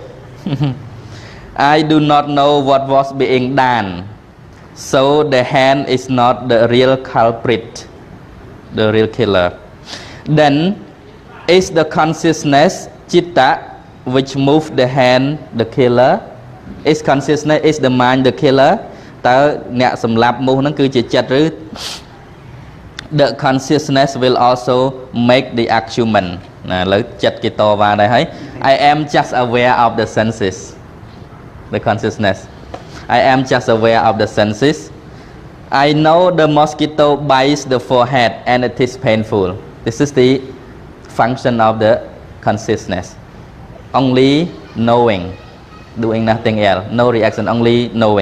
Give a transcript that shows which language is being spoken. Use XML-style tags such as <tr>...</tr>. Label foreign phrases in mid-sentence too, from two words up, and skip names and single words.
<en>I do not know what was being done, so the hand is not the real culprit, the real killer. Then is the consciousness chitta which moved the hand the killer? Is consciousness, is the mind the killer?</en> <km>តើអ្នកសម្លាប់មូសហ្នឹងគឺជាចិត្តឬ</km> <en>The consciousness will also make the argument</en> <km>ណាឥឡូវចិត្តគេតវ៉ាដែរហើយ</km> <en>I am just aware of the senses. The consciousness, I am just aware of the senses. I know the mosquito bites the forehead and it is painful. This is the function of the consciousness. Only knowing, doing nothing else, no reaction, only knowing.</en>